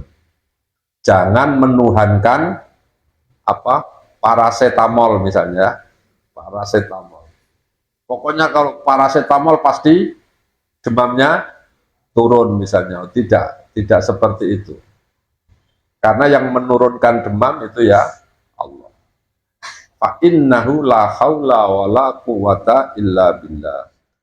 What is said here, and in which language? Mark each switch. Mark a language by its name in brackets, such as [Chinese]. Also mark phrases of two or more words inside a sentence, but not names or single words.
[Indonesian] Jangan menuhankan paracetamol misalnya, paracetamol. Pokoknya kalau paracetamol pasti demamnya turun misalnya. Tidak seperti itu. Karena yang menurunkan demam itu ya Allah. [Arabic] فإنه لا حول ولا قوة إلا بالله.